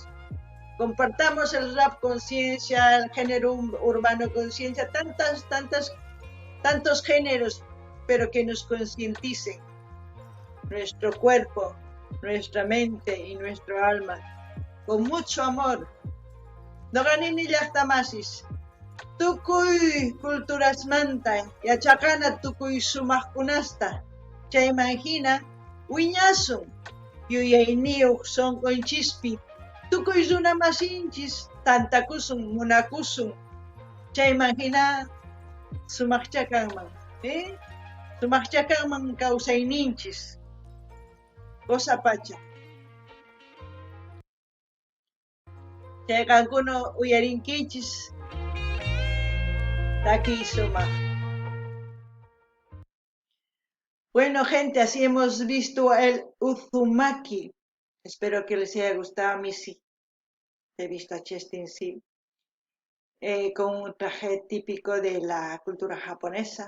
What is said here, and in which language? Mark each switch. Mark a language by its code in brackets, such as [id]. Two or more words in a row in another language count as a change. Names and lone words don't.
[es] Compartamos el rap conciencia, el género urbano conciencia, tantos géneros, pero que nos concienticen nuestro cuerpo, nuestra mente y nuestro alma, con mucho amor. [qu] No ganini llaqtamasis. Tukuy culturasmanta yachaqana tukuy sumaqkunasta. Chaymahina wiñasun yuyayniyuq sonqonchispi tukuy runamasinchis tantakusun munakusun. Chaymahina sumaqchakanman, sumaqchakanman kawsayninchis. Cosa pacha. Chay qankuna uyarinkichis takiy sumaq. [es] Bueno, gente, así hemos visto el Uzumaki. Espero que les haya gustado. A mí sí. He visto a Chestin, sí. Con un traje típico de la cultura japonesa.